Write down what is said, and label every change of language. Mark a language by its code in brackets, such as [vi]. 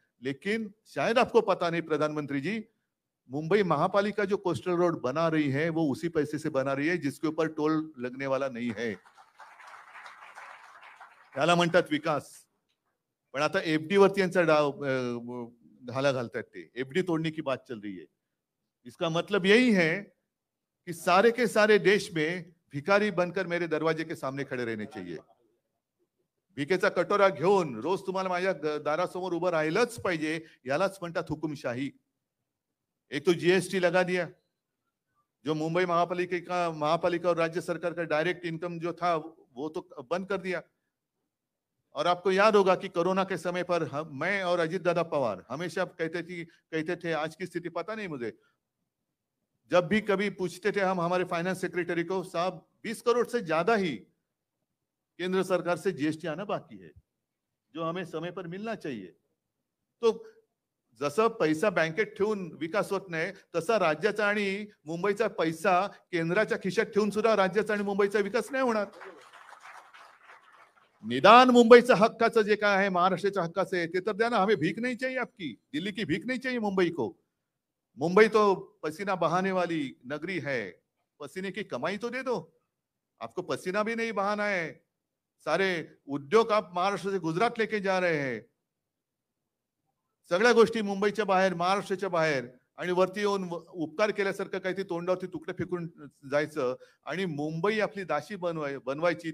[hi] लेकिन शायद आपको पता नहीं प्रधानमंत्री जी, मुंबई महापालिका जो कोस्टल रोड बना रही है वो उसी पैसे से बना रही है जिसके ऊपर टोल लगने वाला नहीं है। [mr] त्याला म्हणतात विकास। पण आता एफडी वरती यांचा डाव घाला घालतायत ते, [hi] एफडी तोड़ने की बात चल रही है। इसका मतलब यही है कि सारे के सारे देश में भिखारी बनकर मेरे दरवाजे के सामने खड़े रहने चाहिए। [mr] भिकेचा कटोरा घेऊन रोज तुम्हाला माझ्या दारासमोर उभं राहिलंच पाहिजे, यालाच म्हणतात हुकुमशाही। [hi] एक तो जीएसटी लगा दिया, जो मुंबई महापालिका और राज्य सरकार का डायरेक्ट इनकम जो था वो तो बंद कर दिया। और आपको याद होगा कि कोरोना के समय पर मैं और अजीत दादा पवार हमेशा कहते थे, आज की स्थिति पता नहीं मुझे, जब भी कभी पूछते थे हम हमारे फाइनेंस सेक्रेटरी को, साहब 20 करोड़ से ज्यादा ही केंद्र सरकार से जीएसटी आना बाकी है, जो हमें समय पर मिलना चाहिए। [mr] तो जसं पैसा बँकेत ठेवून विकास होत नाही, तसा राज्याचा आणि मुंबईचा पैसा केंद्राच्या खिशात ठेवून सुद्धा राज्याचा आणि मुंबईचा विकास नाही होणार। निदान मुंबईचा हक्काचं जे काय आहे, महाराष्ट्राच्या हक्काचं आहे ते तर द्या ना। [hi] हमें भीख नहीं चाहिए आपकी, दिल्ली की भीख नहीं चाहिए मुंबई को। मुंबई तो पसीना बहाने वाली नगरी है, पसीने की कमाई तो दे दो। आपको पसीना भी नहीं बहाना है, सारे उद्योग आप महाराष्ट्र से गुजरात लेके जा रहे हैं, [mr] सगळ्या गोष्टी मुंबईच्या बाहेर, महाराष्ट्राच्या बाहेर, आणि वरती येऊन उपकार केल्यासारखं काही तोंडावरती तुकडे फेकून जायचं आणि मुंबई आपली दाशी बनवायची।